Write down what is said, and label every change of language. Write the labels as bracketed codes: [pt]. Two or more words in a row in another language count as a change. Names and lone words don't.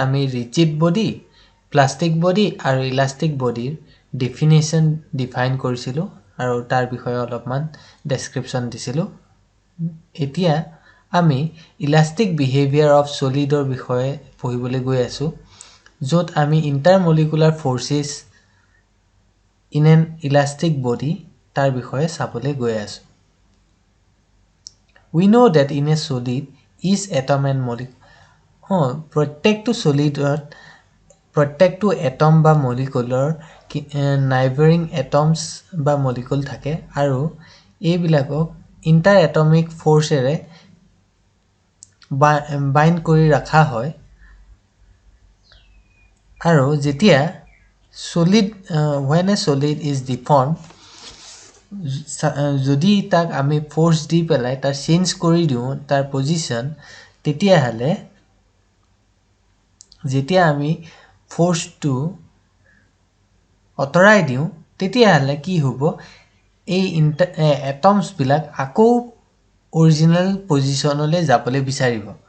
[as] আমি [en] rigid body plastic body [as] আৰু [en] elastic bodyৰ [as] ডিফাইন কৰিছিলোঁ আৰু তাৰ বিষয়ে অলপমান ডেসক্ৰিপশ্যন দিছিলোঁ এতিয়া আমি [en] elastic behaviour of solidৰ [as] বিষয়ে পঢ়িবলৈ গৈ আছোঁ য'ত আমি [en] intermolecular forces in an elastic body [as] তাৰ বিষয়ে চাবলৈ গৈ আছো [en] we know that in a solid each atom and molecule [as] প্ৰত্যেকটো এটম বা মলিকুলৰ [en] neighbouring atoms [as] বা মলিকুল থাকে আৰু এইবিলাকক [en] inter atomic forceৰে [as] বাইণ্ড কৰি ৰখা হয় আৰু যেতিয়া [en] when a solid is deformed [as] যদি তাক আমি ফোর্স দি পেলাই তাৰ চেঞ্জ কৰি দিও তাৰ পজিশন তেতিয়া হলে যেতিয়া আমি ফোর্সটো অতৰাই দিও তেতিয়া হলে কি হ'ব এই এটমছ বিলাক আকৌ [en] original positionলৈ [as] যাবলৈ বিচাৰিব